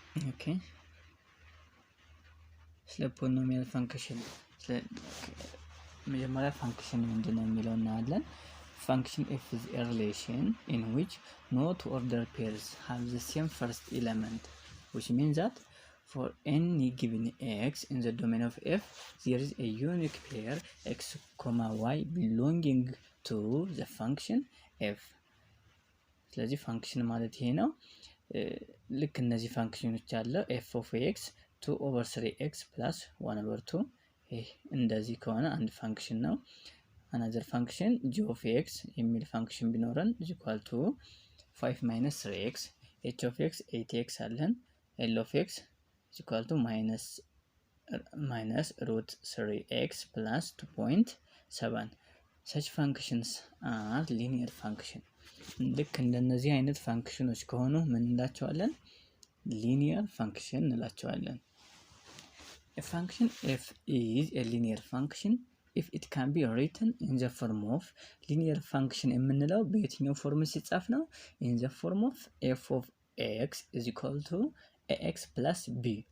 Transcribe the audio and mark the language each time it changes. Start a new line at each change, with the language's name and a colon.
Amharic: ኦኬ ስለ ፖሊኖሚያል ፋንክሽን መጀመሪያ ፋንክሽን ምንድነው የሚለው እናያለን።
English: Function f is a relation in which no two order pairs have the same first element, which means that for any given x in the domain of f, there is a unique pair x, y belonging to the function f.
Amharic: ስለዚህ ፋንክሽን ማለት ይሄ ነው። ልክ እነዚህ ፋንክሽኖች አለ
English: f of x 2/3x plus 1/2
Amharic: ይሄ እንደዚህ ከሆነ አንድ ፋንክሽን ነው።
English: another function g of x
Amharic: የሚል ፋንክሽን ቢኖረን
English: is equal to 5 minus 3x, h of x 8x
Amharic: አለን።
English: l of x is equal to minus root 3x plus 2.7. such functions are linear function.
Amharic: ልክ እንደነዚህ አይነት ፋንክሽኖች ከሆኑ ምን እንላቸዋለን? ሊኒየር ፋንክሽን እንላቸዋለን።
English: a function f is a linear function if it can be written in the form of linear function
Amharic: የምንለው በየትኛው ፎርም ሲጻፍ ነው?
English: in the form of f of x is equal to ax plus b.